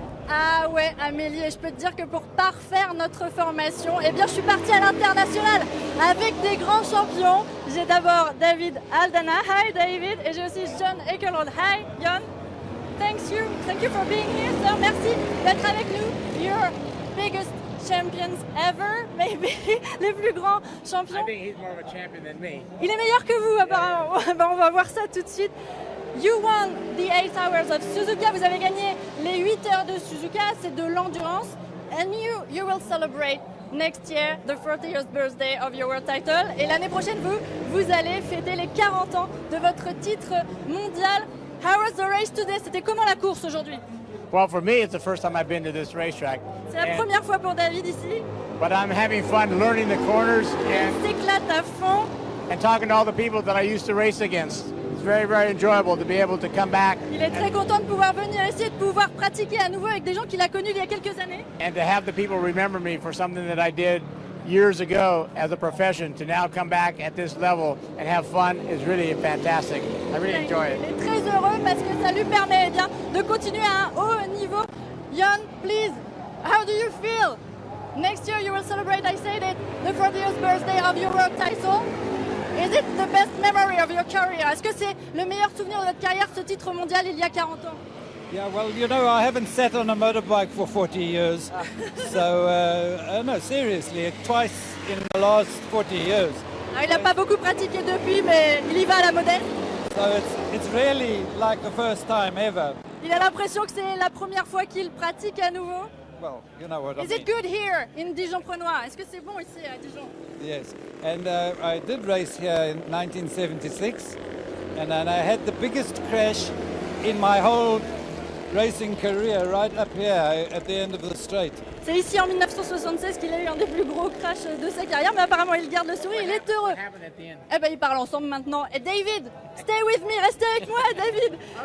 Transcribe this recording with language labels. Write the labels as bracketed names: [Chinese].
[French] Ah ouais Amélie, et je peux te dire que pour parfaire notre formation, eh bien je suis partie à l'international avec des grands champions. J'ai d'abord David Aldana, hi David, et j'ai aussi John Ekelrod, hi John. [English] Thank you for being here, sir. [French] Merci d'être avec nous. [English] Your biggest champions ever, maybe, [French] les plus grands champions. [English] I think he's more of a champion than me. [French] Il est meilleur que vous apparemment. Ben, on va voir ça tout de suite. [English] You won the 8 hours of Suzuka. [French] Vous avez gagné les 8 heures de Suzuka, c'est de l'endurance. [English] And you will celebrate next year the 40th years birthday of your world title. [French] Et l'année prochaine, vous allez fêter les 40 ans de votre titre mondial. [English] How was the race today? [French] C'était comment la course aujourd'hui? [English] Well, for me, it's the first time I've been to this racetrack. [French] C'est la première fois pour David ici. [English] But I'm having fun learning the corners [French] Il s'éclate à fond. [English] and talking to all the people that I used to race against. It's very, very enjoyable to be able to come back. [French] Il est très content de pouvoir venir ici et de pouvoir pratiquer à nouveau avec des gens qu'il a connus il y a quelques années. [English] And to have the people remember me for something that I did years ago as a profession, to now come back at this level and have fun is really fantastic. I really enjoy it. [French] Il est très heureux parce que ça lui permet de continuer à un haut niveau. [English] Jon, please, how do you feel? Next year you will celebrate, I said it, the 40th birthday of your world title. Is it the best memory of your career? [French] Est-ce que c'est le meilleur souvenir de votre carrière, ce titre mondial il y a 40 ans? [English] Yeah, well, you know, I haven't sat on a motorbike for 40 years. So, no, seriously, twice in the last 40 years. [French] Alors, il n'a pas beaucoup pratiqué depuis, mais il y va à la modèle. [English] So it's really like the first time ever. [French] Il a l'impression que c'est la première fois qu'il pratique à nouveau. [English] Well, you know what I Is mean. it good here in Dijon-Prenois? [French] Est-ce que c'est bon ici à Dijon? [English] Yes, and I did race here in 1976, and then I had the biggest crash in my whole racing career right up here at the end of the straight. [French] C'est ici en 1976 qu'il a eu un des plus gros crashs de sa carrière, mais apparemment il garde le sourire, il est heureux. Eh ben ils parlent ensemble maintenant. Et David, [English] stay with me, [French] restez avec moi, David.